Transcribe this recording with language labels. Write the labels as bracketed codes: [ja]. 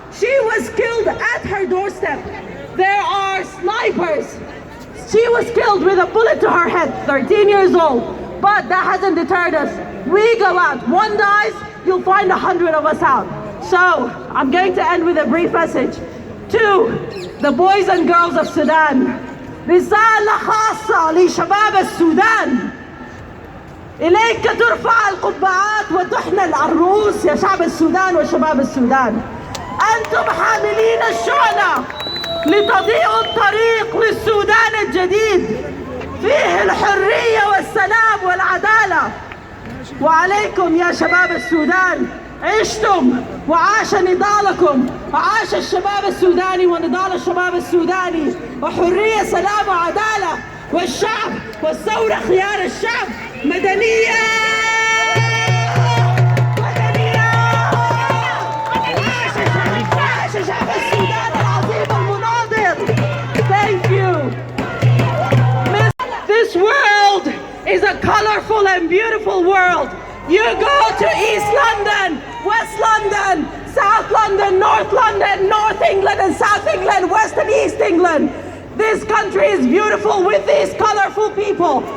[en] She was killed at her doorstep. There are snipers. She was killed with a bullet to her head, 13 years old. But that hasn't deterred us. We go out. One dies, you'll find 100 of us out. So, I'm going to end with a brief message to the boys and girls of Sudan. [ar] رسالة خاصة لشباب السودان. إليك ترفع القبعات وتحنى العروس يا شعب السودان وشباب السودان. أنتم حاملين الشعلة لتضيئوا الطريق للسودان الجديد فيه الحرية والسلام والعدالة. وعليكم يا شباب السودان، عشتم وعاش نضالكم، وعاش الشباب السوداني ونضال الشباب السوداني، وحرية سلام وعدالة، والشعب والثورة خيار الشعب. مدنية مدنية. عاش شعب السودان العظيم المناضل. [en] Thank you. This world is a colorful and beautiful world. You go to East London, West London, South London, North England and South England, West and East England. This country is beautiful with these colorful people.